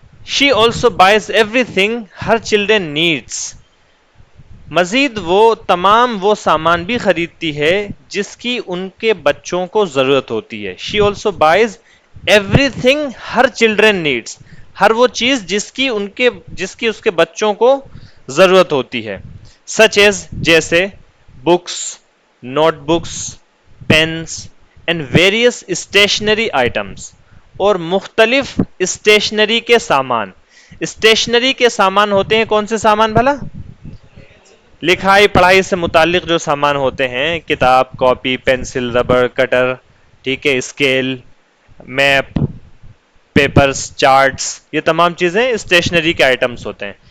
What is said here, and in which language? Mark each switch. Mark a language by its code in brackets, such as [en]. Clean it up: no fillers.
[en] She also buys everything her children needs، [ur] مزید وہ تمام وہ سامان بھی خریدتی ہے جس کی ان کے بچوں کو ضرورت ہوتی ہے. [en] She also buys everything her children needs، [ur] ہر وہ چیز جس کی اس کے بچوں کو ضرورت ہوتی ہے. [en] such as، [ur] جیسے [en] books، note books، pens and various stationery items، [ur] اور مختلف اسٹیشنری کے سامان. اسٹیشنری کے سامان ہوتے ہیں کون سے سامان بھلا؟ لکھائی پڑھائی سے متعلق جو سامان ہوتے ہیں، کتاب، کاپی، پینسل، ربڑ، کٹر، ٹھیک ہے، اسکیل، میپ، پیپرز، چارٹس، یہ تمام چیزیں اسٹیشنری کے آئٹمس ہوتے ہیں.